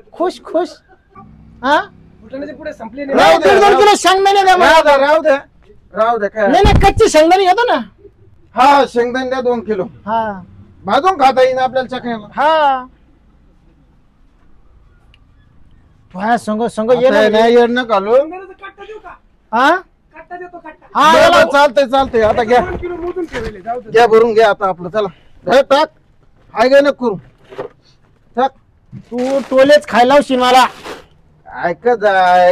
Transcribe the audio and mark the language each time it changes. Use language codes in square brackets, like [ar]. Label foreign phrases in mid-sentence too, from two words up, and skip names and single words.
[mr] खुश खुश. हा फुटाण्याचे पुढे संपले राहू नाही. दे, 2 किलो शेंगदाणे द्या मला. राहू द्या राहू द्या काय. नाही नाही कच्चे शेंगदाणे घेतो ना. हा शेंगदाणे द्या 2 किलो. हा भाजून खाता येईन आपल्याला चकण्याला. हा तुझ्या संग संग ये आता ना. नाही येड न घालू. शेंगदाण्याचा कट्टा देऊ का? हा कट्टा देतो कट्टा. हा याला- चालतंय चालतंय आता घ्या 2 किलो मोजून ठेवले. जाऊ दे. घ्या भरून घ्या आता आपलं. चला हे टाक. हाय गे नको करू. टाक. तू टोलेच खायला लावशील मला. ऐकत जाय.